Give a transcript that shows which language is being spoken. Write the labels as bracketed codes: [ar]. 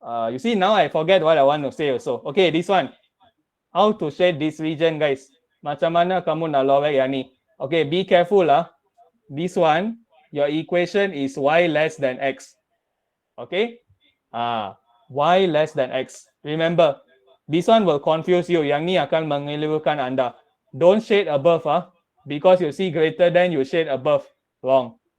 [en] You see, now I forget what I want to say also. Okay, this one. How to shade this region, guys? [ms] Macam mana kamu nak lorek yang ni? [en] Okay, be careful lah. This one, your equation is y less than x. Okay? Y less than x. Remember, this one will confuse you. [ms] Yang ni akan mengelirukan anda. [en] Don't shade above, because you see greater than, you shade above. Wrong.